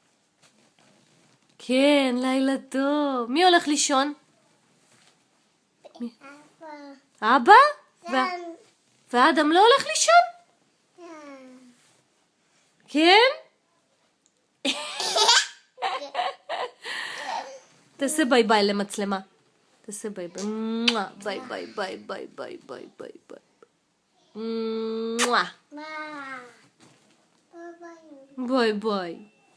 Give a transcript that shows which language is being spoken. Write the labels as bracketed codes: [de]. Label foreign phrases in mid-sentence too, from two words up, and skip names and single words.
[he] כן, לילה טוב. מי הולך לישון? אבא? ואדם לא הולך לישון? כן? תעשה [en] bye bye [he] למצלמה. תעשה [en] bye bye. bye bye bye bye bye bye bye bye ביי ביי ביי ביי. bye bye.